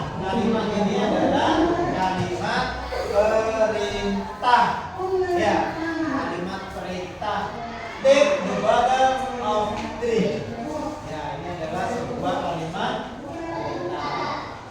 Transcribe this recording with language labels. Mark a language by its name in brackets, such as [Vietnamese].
[Indonesian] Kalimat ini adalah kalimat perintah. Ya, kalimat perintah. [English] Take the bottle of drink. [Indonesian] Ya, ini adalah sebuah kalimat perintah.